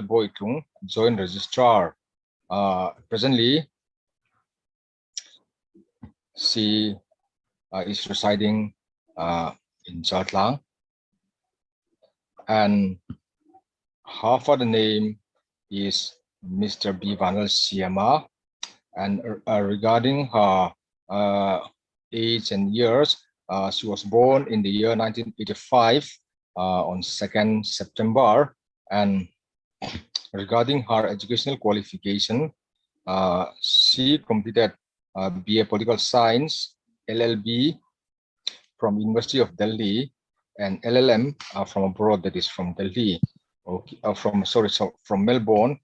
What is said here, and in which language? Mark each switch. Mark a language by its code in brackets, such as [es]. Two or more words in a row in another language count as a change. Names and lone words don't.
[en] Boitlung, Joint Registrar. Presently, she is residing in Jatlang, and her father name is Mr. B. Vanal Siama. And regarding her age and years, she was born in the year 1985 on 2nd September. And regarding her educational qualification, she completed BA Political Science, LLB from University of Delhi, and LLM from abroad, that is from Delhi, okay, from Melbourne.